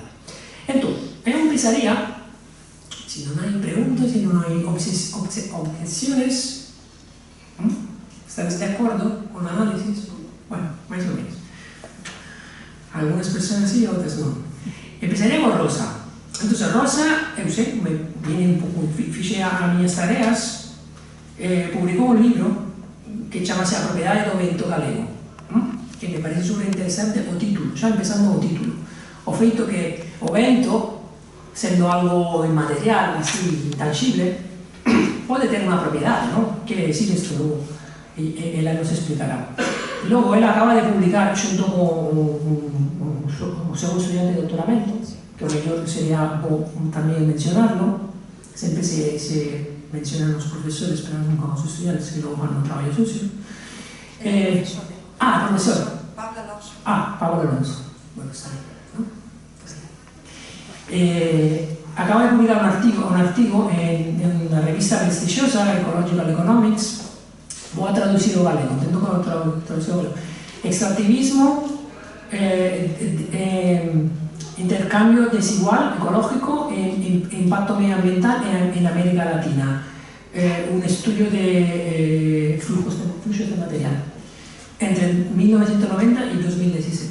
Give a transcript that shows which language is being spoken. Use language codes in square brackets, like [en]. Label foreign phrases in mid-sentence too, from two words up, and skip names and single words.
[es] Entonces, yo empezaría, si no hay preguntas, si no hay objeciones, ¿estáis de acuerdo con el análisis? Bueno, más o menos. Algunas personas sí, otras no. Empezaría con Rosa. Entonces, Rosa, yo sé, me viene un poco, fiché a mis tareas, publicó un libro que se llama A Propiedade do Vento Galego, que me parece súper interesante [gl] o título, [es] ya empezando [gl] o título. O feito que o vento, sendo algo inmaterial, así, intangible, [es] puede tener una propiedad, ¿no? Quiere decir esto luego, y ella nos explicará. Luego, él acaba de publicar, junto con un segundo estudiante de doctoramento, que [gl] o mellor sería [es] también mencionarlo, siempre se mencionan los profesores, pero nunca los estudiantes, que luego van a un trabajo sucio. Profesor. Pablo Alonso. Pablo Alonso. Bueno, está bien, ¿no? Acaba de publicar un artículo en una revista prestigiosa, Ecological Economics, [gl] Vou a traducir o galego, intento traducir o galego. [es] Extractivismo, intercambio desigual, ecológico e impacto medioambiental en América Latina. Un estudio de flujos de material entre 1990 y 2017.